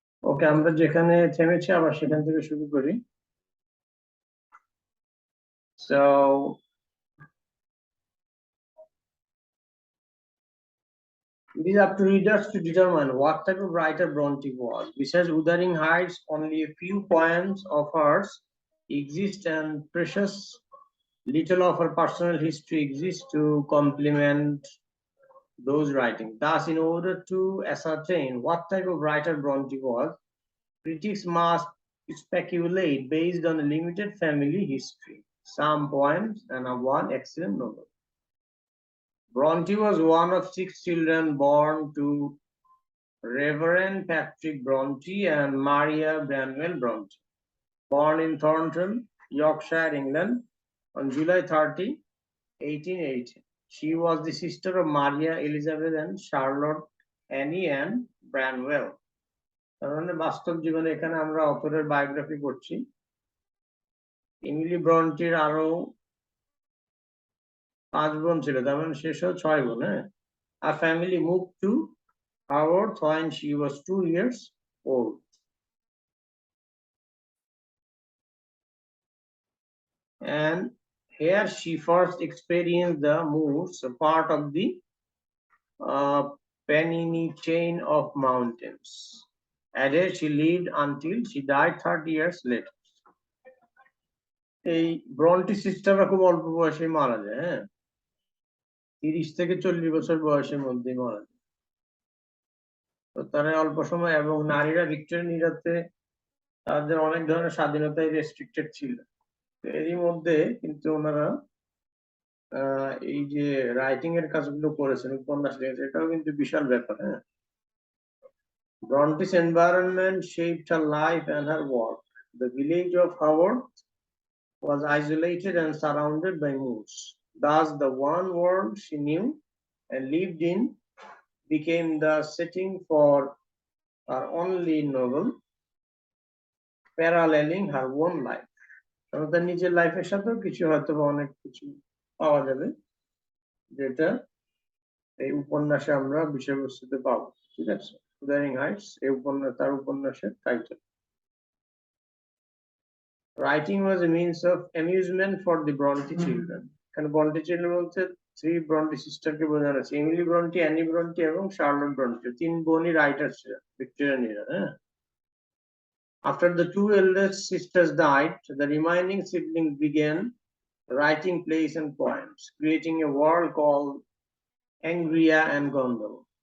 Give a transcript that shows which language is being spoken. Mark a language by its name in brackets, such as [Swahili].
[Bangla] ওকে, আমরা যেখানে থেমেছি আবার সেখান থেকে শুরু করি। [English] So it is up to readers to determine what type of writer Bronte was. Besides Wuthering Heights, only a few poems of hers exist, and precious little of her personal history exists to complement those writings. Thus, in order to ascertain what type of writer Bronte was, critics must speculate based on a limited family history, some poems, and one excellent novel. Bronte was one of 6 children born to Reverend Patrick Bronte and Maria Branwell Bronte, born in Thornton, Yorkshire, England, on July 30, 1880. She was the sister of Maria Elizabeth and Charlotte Annie Ann Branwell. [Bangla] তার মানে বাস্তব জীবনে এখানে আমরা অথরের biography করছি। Emily ব্রন্টির আরো 5 বোন ছিল, তার মানে শেষ 6 বোন। [English] হ্যাঁ, আর family move to Haworth when she was 2 years old. And here she first experienced the Moors, a part of the Pennine chain of mountains. And there she lived until she died 30 years later. [Bangla] এই Brontë সিস্টাররা খুব অল্প বয়সে মারা যায়। হ্যাঁ, 30 থেকে 40 বছর বয়সের মধ্যে মারা যায়। তো তারা অল্প সময়, এবং নারীরা ভিক্টোরিয়ান ইরাতে তাদের অনেক ধরনের স্বাধীনতায় রেস্ট্রিক্টেড ছিল। এরই মধ্যে কিন্তু ওনারা এই যে রাইটিং এর কাজগুলো করেছেন, উপন্যাস লিখেছেন, এটাও কিন্তু বিশাল ব্যাপার। [English] হ্যাঁ, Bronte's environment shaped her life and her work. The village of Haworth was isolated and surrounded by moors. Thus, the one world she knew and lived in became the setting for her only novel, paralleling her own life. [Bangla] তার নিজের লাইফের সাথেও কিছু হয়তো অনেক কিছু পাওয়া যাবে, যেটা এই উপন্যাসে আমরা বিষয়বস্তুতে পাবো। ঠিক আছে, Wuthering Heights এই উপন্যাস, তার উপন্যাসের title. [English] Writing was a means of amusement for the Bronte children. [Bangla] এখানে Bronte children বলতে 3 Bronte সিস্টারকে বোঝানো হচ্ছে, এমিলি ব্রন্টি, অ্যানি ব্রন্টি এবং শার্লট ব্রন্টি। 3 বোনই রাইটার ছিলেন ভিক্টোরিয়ান এরা। [English] হ্যাঁ, after the 2 eldest sisters died, the remaining siblings began writing plays and poems, creating a world called Angria and Gondel.